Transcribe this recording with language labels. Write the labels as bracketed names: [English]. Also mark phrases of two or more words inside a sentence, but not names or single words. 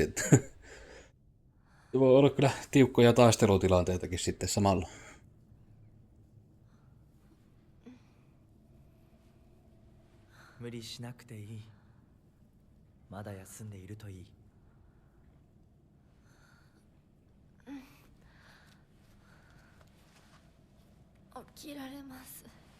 [Finnish] Että voi olla kyllä tiukkoja taistelutilanteitakin sitten samalla. [Japanese] 無理しなくていい。まだ休んでいるといい。起きられます。